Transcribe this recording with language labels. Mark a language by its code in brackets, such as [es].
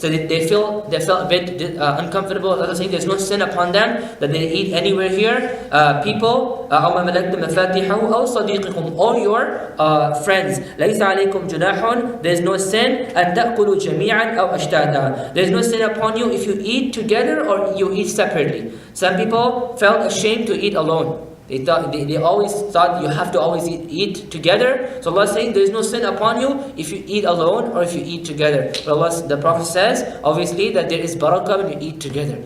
[en] So they felt a bit uncomfortable. Allah saying there's no sin upon them that they eat anywhere here. [ar] People, أو ما ملكتم مفاتيحه أو صديقكم, [en] or your friends. [ar] ليس عليكم جناح. [en] There's no sin [ar] أن تأكلوا جميعا أو أشتاتا. [en] There's no sin upon you if you eat together or you eat separately. Some people felt ashamed to eat alone. They always thought you have to always eat together. So Allah is saying there is no sin upon you if you eat alone or if you eat together. But the Prophet says obviously that there is barakah when you eat together.